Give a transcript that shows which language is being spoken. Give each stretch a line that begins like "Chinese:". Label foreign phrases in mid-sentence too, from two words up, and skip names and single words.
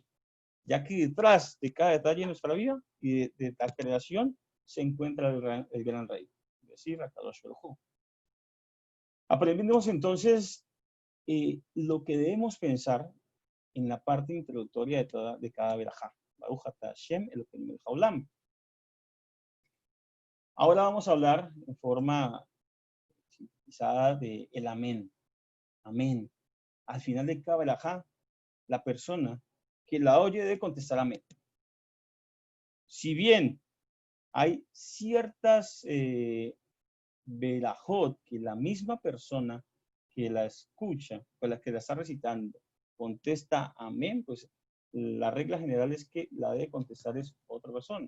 Spanish: Ya que detrás de cada detalle de nuestra vida y de la creación se encuentra el gran rey. Es decir,
Hebrew: הקדוש ברוך הוא.
Spanish: Aprendemos entonces lo que debemos pensar en la parte introductoria de cada verajá.
Hebrew: ברוך אתה השם אלוקינו מלך העולם.
Spanish: Ahora vamos a hablar en forma sintetizada de el amén. Amén. Al final de cada verajá, la persona que la oye debe contestar amén. Si bien hay ciertas verajot que la misma persona que la escucha, o la que la está recitando, contesta amén, pues la regla general es que la debe contestar es otra persona.